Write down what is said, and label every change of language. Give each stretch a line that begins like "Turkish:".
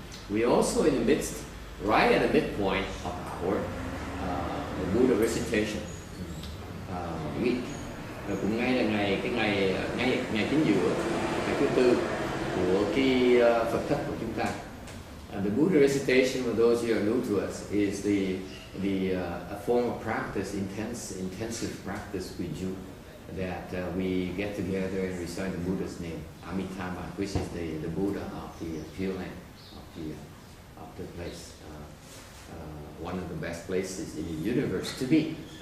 English: We also in the midst, right at the midpoint of our the Buddha recitation week.
Vietnamese: Rồi cũng ngay là ngày chính giữa, ngày thứ tư của cái Phật thất của chúng ta.
English: The Buddha recitation, for those who are new to us, is a form of practice, intensive practice we do. That we get together and recite the Buddha's name, Amitabha, which is the Buddha of the Pure Land, of the place, one of the best places in the universe to be.